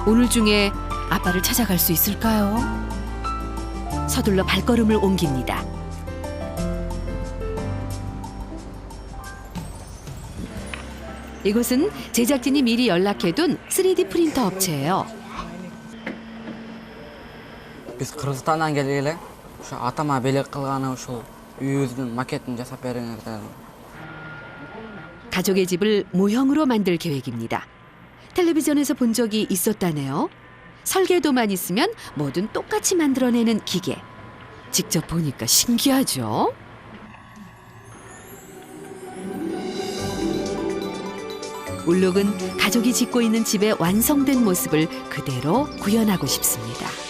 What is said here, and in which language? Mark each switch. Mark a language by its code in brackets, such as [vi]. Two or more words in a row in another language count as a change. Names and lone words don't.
[ko] 오늘 중에 아빠를 찾아갈 수 있을까요? 서둘러 발걸음을 옮깁니다. 이곳은 제작진이 미리 연락해둔 3D 프린터 업체예요. [ky] Биз Кыргызстандан келгеле, ошо атама белек кылганы ушул үйүбүздүн макетин жасап бериңер дедим. [ko] 가족의 집을 모형으로 만들 계획입니다. 텔레비전에서 본 적이 있었다네요. 설계도만 있으면 뭐든 똑같이 만들어내는 기계. 직접 보니까 신기하죠? 울룩은 가족이 짓고 있는 집의 완성된 모습을 그대로 구현하고 싶습니다.